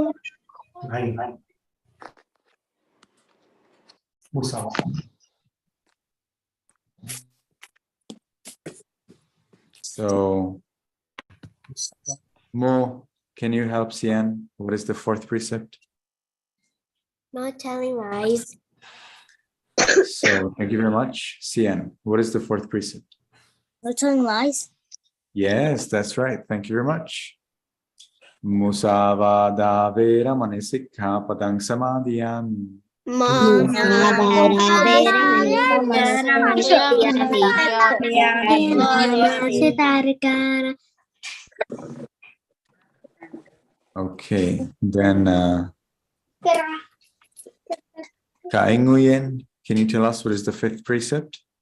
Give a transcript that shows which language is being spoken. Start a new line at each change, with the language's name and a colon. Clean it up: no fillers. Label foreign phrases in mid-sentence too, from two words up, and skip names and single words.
English: So, Mo, can you help Sian? What is the fourth precept? Not telling lies. So, thank you very much. Sian, what is the fourth precept? No telling lies? Yes, that's right. Thank you very much.
Pali: Musavada vera mani sikha padang samadhiyami.
English: Okay, then Ka'ai Nguyen, can you tell us what is the fifth precept?